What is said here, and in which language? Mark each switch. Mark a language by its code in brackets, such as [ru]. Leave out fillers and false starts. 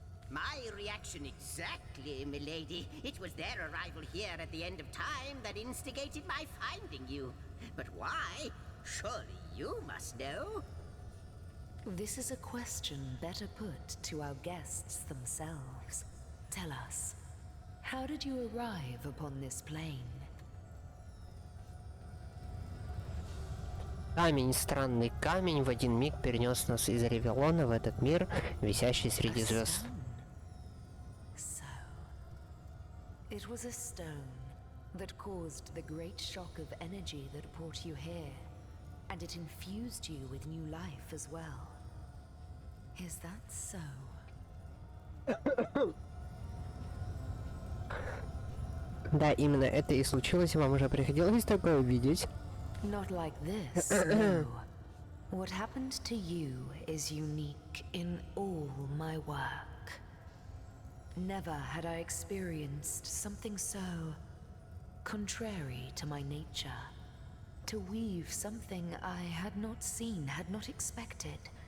[en] My reaction exactly, milady. It was their arrival here at the end of time that instigated my finding you. But why? Surely you must know. This is a question better put to our guests themselves. Tell us, how did you arrive upon this plane? [ru] Камень, странный камень, в один миг перенес нас из Ревелона в этот мир, висящий среди звезд. [en] So, it was a stone that caused the great shock of energy that brought you here, and it infused you with new life as well. Is that so? [ru] Да, именно это и случилось, вам уже приходилось такое видеть? [en] Not like this, no. What happened to you is unique in all my work. Never had I experienced something so contrary to my nature. To weave something I had not seen, had not expected.